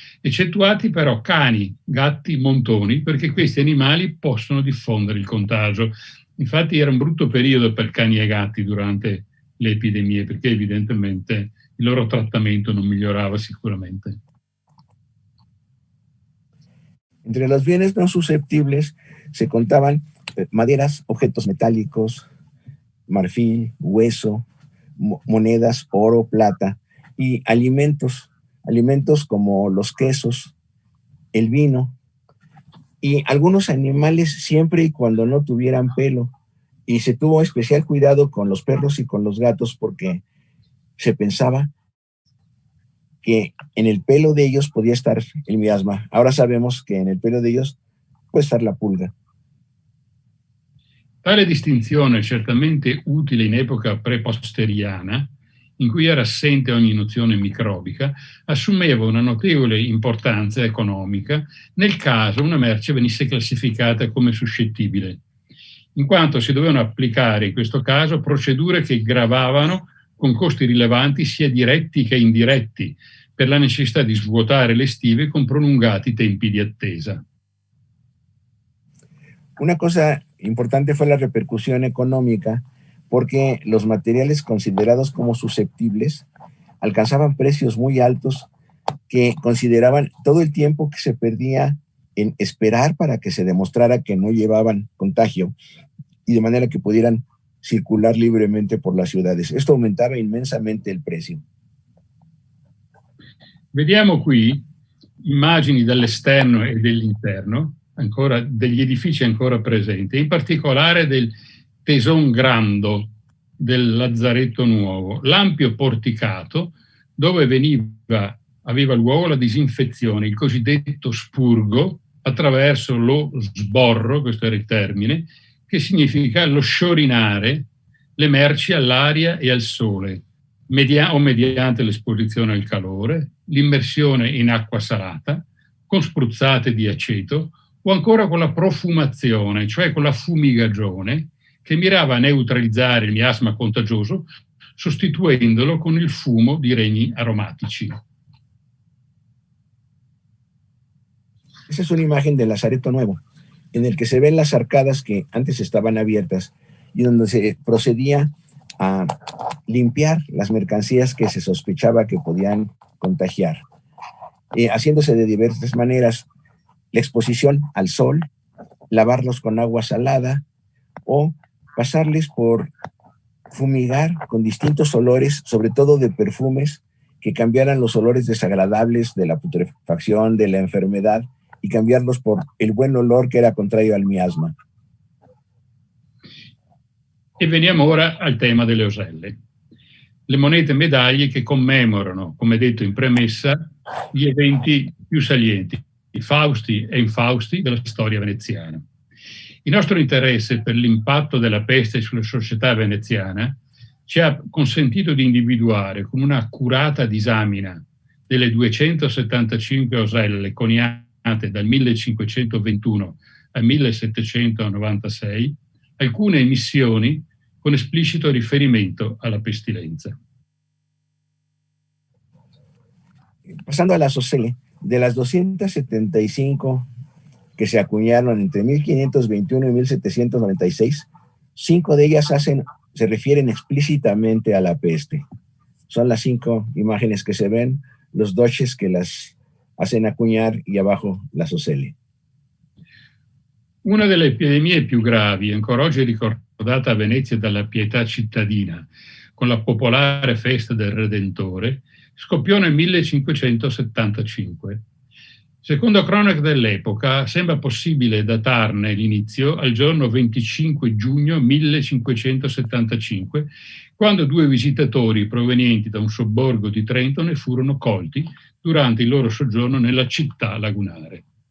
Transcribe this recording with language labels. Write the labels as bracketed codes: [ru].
[it] Eccettuati però cani, gatti, montoni, perché questi animali possono diffondere il contagio. Infatti era un brutto periodo per cani e gatti durante le epidemie, perché evidentemente il loro trattamento non miglioraba sicuramente. [es] Entre los bienes no susceptibles se contaban maderas, objetos metálicos, marfil, hueso, monedas, oro, plata y alimentos como los quesos, el vino y algunos animales siempre y cuando no tuvieran pelo. Y se tuvo especial cuidado con los perros y con los gatos porque se pensaba que en el pelo de ellos podía estar el miasma. Ahora sabemos que en el pelo de ellos puede estar la pulga. [it] Tale distinzione è certamente utile in epoca preposteriana, in cui era assente ogni nozione microbica, assumeva una notevole importanza economica nel caso una merce venisse classificata come suscettibile, in quanto si dovevano applicare in questo caso procedure che gravavano con costi rilevanti sia diretti che indiretti, per la necessità di svuotare le stive con prolungati tempi di attesa. [es] Una cosa importante fue la repercusión económica, porque los materiales considerados como susceptibles alcanzaban precios muy altos que consideraban todo el tiempo que se perdía en esperar para que se demostrara que no llevaban contagio y de manera que pudieran circular libremente por las ciudades. Esto aumentaba inmensamente el precio. [it] Vediamo qui immagini dall'esterno e dell'interno, ancora degli edifici ancora presenti, in particolare del Teson Grando del Lazzaretto Nuovo, l'ampio porticato dove aveva luogo la disinfezione, il cosiddetto spurgo, attraverso lo sborro, questo era il termine, che significa lo sciorinare le merci all'aria e al sole, mediante l'esposizione al calore, l'immersione in acqua salata, con spruzzate di aceto, o ancora con la profumazione, cioè con la fumigagione, che mirava a neutralizzare il miasma contagioso, sostituendolo con il fumo di regni aromatici. [es] Esa es una imagen del Lazareto Nuevo, en el que se ven las arcadas que antes estaban abiertas y donde se procedía a limpiar las mercancías que se sospechaba que podían contagiar, haciéndose de diversas maneras: la exposición al sol, lavarlos con agua salada o pasarles por fumigar con distintos olores, sobre todo de perfumes, que cambiaran los olores desagradables de la putrefacción, de la enfermedad, y cambiarlos por el buen olor que era contrario al miasma. [it] E veniamo ora al tema delle oselle. Le monete e medaglie che commemorano, come detto in premessa, gli eventi più salienti, i fausti e infausti della storia veneziana. Il nostro interesse per l'impatto della peste sulla società veneziana ci ha consentito di individuare con una accurata disamina delle 275 oselle coniate dal 1521 al 1796 alcune emissioni con esplicito riferimento alla pestilenza. [es] Pasando a las OCELE, de las 275 que se acuñaron entre 1521 y 1796, 5 de ellas se refieren explícitamente a la peste. Son las 5 imágenes que se ven, los doches que las hacen acuñar y abajo las OCELE. [it] Una delle epidemie più gravi, ancora oggi ricordata a Venezia dalla Pietà cittadina, con la popolare festa del Redentore, scoppiò nel 1575. Secondo cronache dell'epoca, sembra possibile datarne l'inizio al giorno 25 giugno 1575, quando 2 visitatori provenienti da un sobborgo di Trento ne furono colti durante il loro soggiorno nella città lagunare.